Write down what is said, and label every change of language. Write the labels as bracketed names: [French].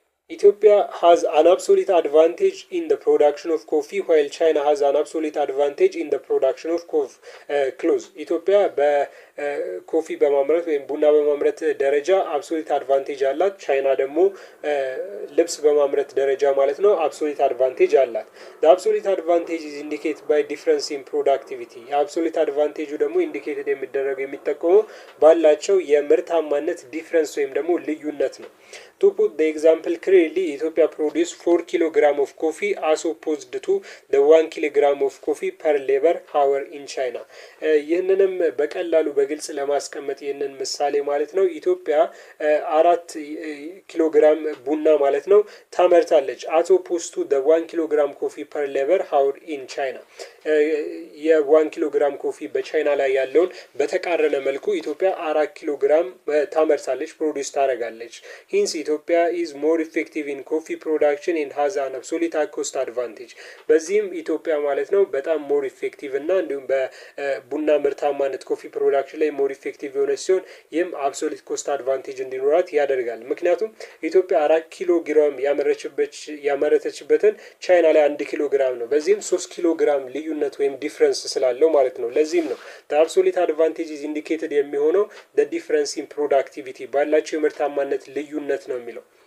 [English] Ethiopia has an absolute advantage in the production of coffee while China has an absolute advantage in the production of clothes. [Amharic] ኢትዮጵያ በኮፊ በማምረት ወይም ቡና በማምረት ደረጃ አብሶሉት አድቫንቴጅ አላት። ቻይና ደግሞ ልብስ በማምረት ደረጃ ማለት ነው አብሶሉት አድቫንቴጅ አላት። [English] the absolute advantage is indicated by difference in productivity. [Amharic] የአብሶሉት አድቫንቴጁ ደግሞ ኢንዲኬትድ የሚጠቀመው ባላቸው የምርታማነት ዲፍረንስ ወይም ደግሞ ልዩነት ነው። [English] to put the example clearly, Ethiopia produce 4 kilogram of coffee as opposed to the 1 kilogram of coffee per labor hour in China. [Amharic] ይህንንም በቀላሉ በግልጽ ለማስቀመጥ ይህንን ምሳሌ ማለት ነው ኢትዮጵያ 4 ኪሎግራም ቡና ማለት ነው ታመርታለች [English] as opposed to the 1 kilogram coffee per labor hour in China. [Amharic] የ1 ኪሎግራም ኮፊ በቻይና ላይ ያለውን በተቃረነ መልኩ ኢትዮጵያ 4 ኪሎግራም ታመርታለች ፕሮዲዩስ ታደርጋለች። [English] hence Ethiopia is more effective in coffee production and has an absolute cost advantage. [Amharic] በዚህም ኢትዮጵያ ማለት ነው በጣም ሞር ኢፌክቲቭ እና እንዲሁም በቡና ምርታማነት ኮፊ ፕሮዳክሽን ላይ ሞር ኢፌክቲቭ የሆነች ሲሆን ይህም አብሶሉት ኮስት አድቫንቴጅ እንዲኖራት ያደርጋል። ምክንያቱም ኢትዮጵያ 4 ኪሎ ግራም ያመረተችበትን ቻይና ላይ 1 ኪሎ ግራም ነው። በዚህም 3 ኪሎ ግራም ልዩነት ወይም ዲፍረንስ ስላለው ማለት ነው። ለዚህም ነው [English] the absolute advantage is indicated [Amharic] የሚሆነው [English] the difference in productivity [Amharic] ባላቸው የምርታማነት ልዩነት ነው የሚለው።